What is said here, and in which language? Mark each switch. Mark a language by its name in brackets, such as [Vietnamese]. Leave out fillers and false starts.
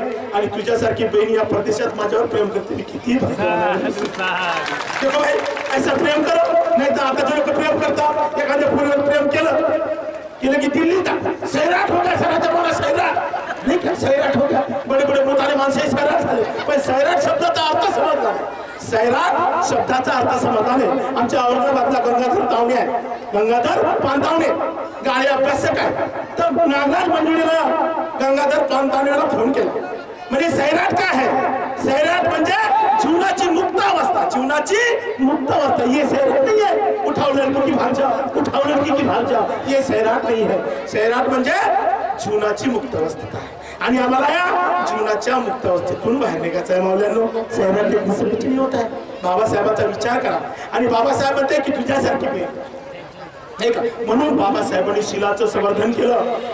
[Marathi] आणि तुझ्यासारखी बहिणी या प्रदेशात माझ्यावर प्रेम करते, मी किती [Hindi] देखो भाई ऐसा प्रेम करो, [Marathi] नाही तर आता लोक प्रेम करतात, एखाद्या पोरीवर प्रेम केलं की [Hindi] दिल्ली सैराट हो गया, सारा जमाना सैराट नहीं क्या, सैराट हो गया, बड़े बड़े [Marathi] मोठाले माणसं सैराट झाले, पण सैराट शब्दाचा अर्थ समजला नाही, सैराट शब्दाचा अर्थ समजला नाही। आमच्या औरंगाबादला गंगाधर तावणे आहे, गंगाधर पानतावणे गाळे अभ्यासक आहे, तर नागराज मंजुळेला गंगाधर पानतावणेला फोन केला, म्हणजे सैराट काय आहे? सैराट म्हणजे जीवनाची मुक्त अवस्था, जीवनाची मुक्त अवस्था, [Hindi] ये सैराट नहीं है [Marathi] उठाओ लड़की की भाग जाओ, उठाओ लड़की की भाग जाओ, ये सैराट नहीं है। सैराट म्हणजे जीवनाची मुक्त अवस्था आहे आणि आम्हाला या जीवनाच्या मुक्त अवस्थेतून बाहेर निघायचं आहे। मौल्यांनो, सैराट देखण्याचं [Hindi] कुछ नहीं होता है। [Marathi] बाबासाहेबांचा विचार करा आणि बाबासाहेब म्हणते की तुझ्यासारखी मी नाही का, म्हणून बाबासाहेबांनी शिलाचं संवर्धन केलं।